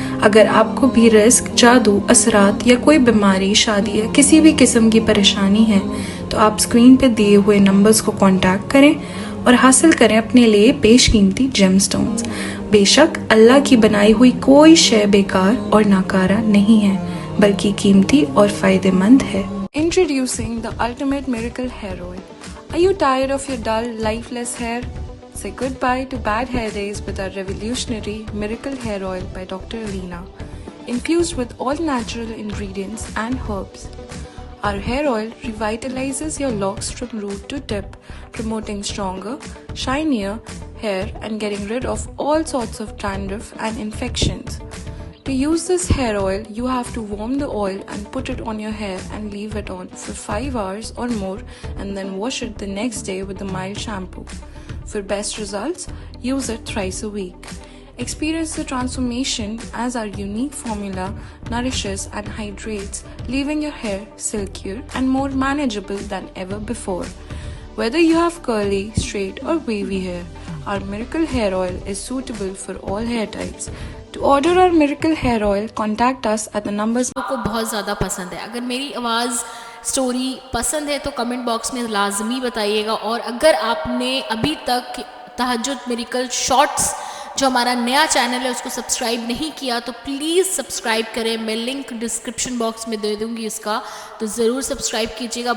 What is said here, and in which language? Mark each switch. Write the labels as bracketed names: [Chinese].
[Hindi] अगर आपको भी रिस्क, जादू, असरात या कोई बीमारी, शादी या किसी भी किस्म की परेशानी है तो आप स्क्रीन पे दिए हुए नंबर्स को कांटेक्ट करें और हासिल करें अपने लिए बेशकीमती जेम स्टोन्स। बेशक अल्लाह की बनाई हुई कोई शय बेकार और नाकारा नहीं है, बल्कि कीमती और फायदेमंद है। [English] Introducing the ultimate miracle hair oil. Are you tired of your dull, lifeless hair? Say goodbye to bad hair days with our revolutionary miracle hair oil by Dr. Alina, infused with all natural ingredients and herbs. Our hair oil revitalizes your locks from root to tip, promoting stronger, shinier hair and getting rid of all sorts of dandruff and infections. To use this hair oil, you have to warm the oil and put it on your hair and leave it on for 5 hours or more, and then wash it the next day with a mild shampoo. For best results, use it thrice a week. Experience the transformation as our unique formula nourishes and hydrates, leaving your hair silkier and more manageable than ever before. Whether you have curly, straight or wavy hair, our miracle hair oil is suitable for all hair types. To order our miracle hair oil, contact us at the numbers. [Hindi] को बहुत ज़्यादा पसंद है। अगर मेरी आवाज़ story पसंद है तो कमेंट बॉक्स में लाजमी बताइएगा। और अगर आपने अभी तक तहज्जुद मिरेकल शॉर्ट्स जो हमारा नया चैनल है उसको सब्सक्राइब नहीं किया तो प्लीज़ सब्सक्राइब करें। मैं लिंक डिस्क्रिप्शन बॉक्स में दे दूँगी इसका, तो ज़रूर सब्सक्राइब कीजिएगा।